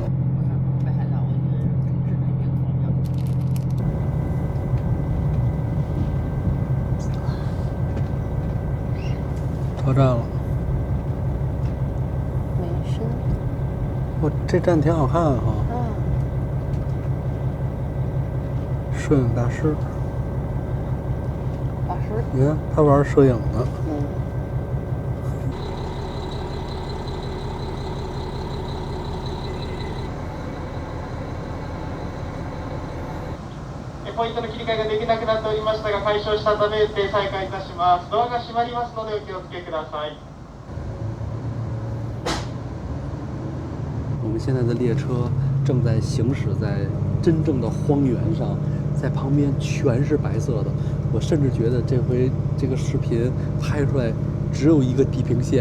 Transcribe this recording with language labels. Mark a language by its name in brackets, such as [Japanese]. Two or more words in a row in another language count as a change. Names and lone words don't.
[Chinese] 车站了。美参。这站挺好看哈。摄影大师。你看他玩摄影呢。 [Japanese] ポイントの切り替えができなくなっておりましたが、解消したため再開いたします。ドアが閉まりますのでお気をつけください。 [Chinese] 我们现在的列车正在行驶在真正的荒原上，在旁边全是白色的。我甚至觉得这回这个视频拍出来只有一个地平线，